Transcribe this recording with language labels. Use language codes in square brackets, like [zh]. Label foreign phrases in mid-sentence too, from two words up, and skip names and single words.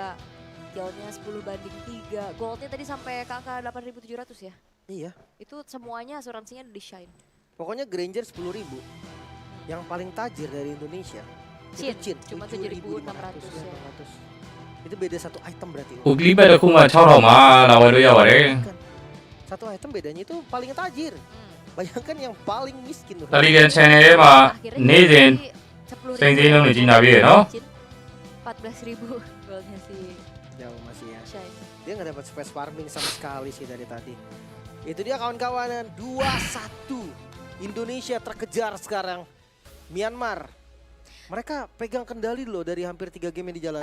[id] Killnya 10/3. Goldnya tadi sampai ke angka 8.700 ya. Iya. Itu semuanya asuransinya di Shine. Pokoknya Granger 10.000. Yang paling tajir dari Indonesia. Chin, Itu Chin. cuma 7.600 ya. 800. Itu beda satu item berarti. [my] ဟိုကလီးဘက်တစ်ခုမှ6000မှာလာဝယ်လို့ရပါတယ် [id] Satu item bedanya itu paling tajir. Bayangkan yang paling miskin tuh. [my] တယ်လီဂရမ် channel ထဲမှာ [id] Akhirnya [my] နေ့စဉ် 10.000 စိန်စိန်လုံးနေကြီးနာပြည့်ရနော် [id] Chin, 14.000 goldnya si Jauh masih ya. Shine. Dia nggak dapat [en] space farming [id] sama sekali sih dari tadi. Itu dia kawan-kawan, 2-1. Indonesia terkejar sekarang. Myanmar. Mereka pegang kendali loh dari hampir 3 game yang dijalanin.